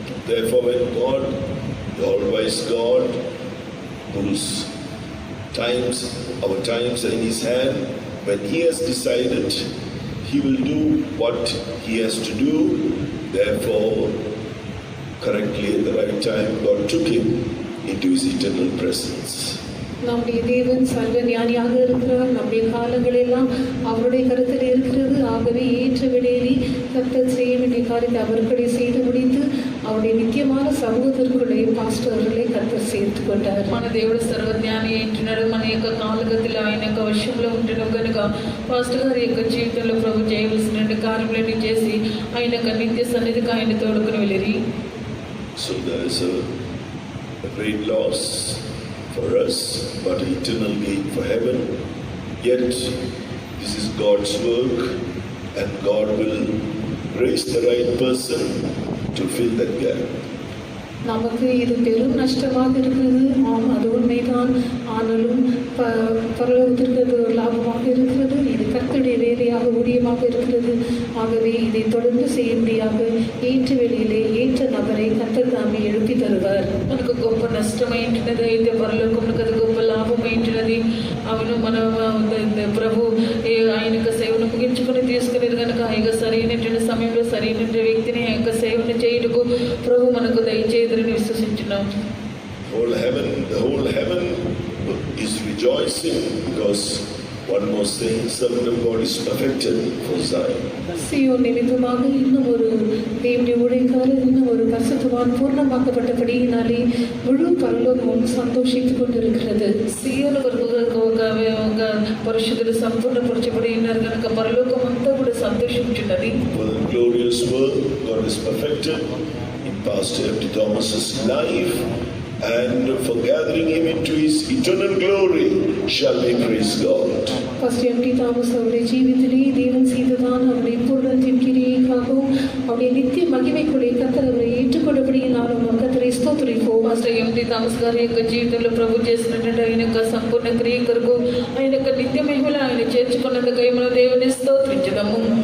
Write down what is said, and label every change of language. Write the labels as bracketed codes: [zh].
[en] Therefore, when God, the all-wise God, whose Our times are in His hand. When He has decided, He will do what He has to do. Therefore, correctly at the right time, God took him into His eternal presence. [ta] நம்முடைய தேவன் சர்வ ஞானியாக இருக்கிறார். நம்முடைய காலங்கள் எல்லாம் அவருடைய கருத்தில் இருக்கிறது. ஆகவே ஏற்ற விடையிலே கர்த்தர் செய்ய வேண்டிய காரியத்தை அவர்களை செய்து முடித்து அவருடைய நித்தியமான சமூகத்திற்குள்ளே పాస్టర్களை కర్తర్ சேர்த்து కొట్టారు. [te] మన దేవుడు సర్వజ్ఞాని ఏంటున్నాడు. మన యొక్క కాలగతిలో ఆయన యొక్క వశంలో ఉంటున్నాం కనుక పాస్టర్ గారి యొక్క జీవితంలో ప్రభు చేయవలసిన కార్యములన్నీ చేసి ఆయన యొక్క నిత్య సన్నిధికి ఆయన తోడుకుని వెళ్ళిరి. [en] So there is a great loss for us, but eternal gain for heaven. Yet this is God's work, and God will raise the right person to fill that gap. [ta] நமக்கு இது பெரும் நஷ்டமாக இருக்கிறது. ஆம், அது உண்மைதான். ஆனாலும் பரலோகத்திற்கு அது ஒரு லாபமாக இருக்கிறது. இது கர்த்தருடைய வேலையாக ஊழியமாக இருக்கிறது. ஆகவே இதை தொடர்ந்து செய்யும்படியாக ஏற்ற வேளையிலே ஏற்ற நபரை కర్తర్ தாமே எழுப்பி తరువాர். [te] మనకు గొప్ప నష్టమైంటున్నది అయితే పరలోకమునకు అది గొప్ప లాభమైంటున్నది. అవును, మన ప్రభు ఆయన యొక్క సేవను ముగించుకొని తీసుకునేది కనుక ఇక సరైనటువంటి సమయంలో సరైనటువంటి వ్యక్తిని ఆ యొక్క సేవను చేయుటకు ప్రభు మనకు దయచేయుదురని విశ్వసించున్నాం. [en] The whole heaven is rejoicing because one more saint, servant of God, is perfected for Zion. [ta] சீயோன் நிமித்தமாக இன்னும் ஒரு தேவனுடைய ஊழியக்காரர், இன்னும் ஒரு பரிசுத்தவான் பூர்ணமாக்கப்பட்டபடியினாலே முழு பரலோகமும் சந்தோஷித்துக் கொண்டிருக்கிறது. [te] సీయోను కొరకు ఒక పరిశుద్ధులు సంపూర్ణపరచబడి ఉన్నారు కనుక పరలోకం అంతా కూడా సంతోషించున్నది. [en] For the glorious work God has perfected in Pastor F.T. Thomas's life, and for gathering him into His eternal glory, shall we praise God. [ta] Pastor MD. Thomas அவருடைய ஜீவிதத்திலே தேவன் செய்ததான அவருடைய பூரணத்தின் கிரியைக்காகவும் அவருடைய நித்திய மகிமைக்குள்ளே கர்த்தர் அவரை ஏற்றுக்கொண்டபடியினாலும் கர்த்தரை ஸ்தோத்திரிப்போம். [te] పాస్టర్ ఎంటి థామస్ గారి యొక్క జీవితంలో ప్రభు చేసినటువంటి ఆయన యొక్క సంపూర్ణ క్రియ కొరకు ఆయన యొక్క నిత్య మహిమలో ఆయన చేర్చుకున్నందుకు మన దేవుని స్తోత్రించుదాము.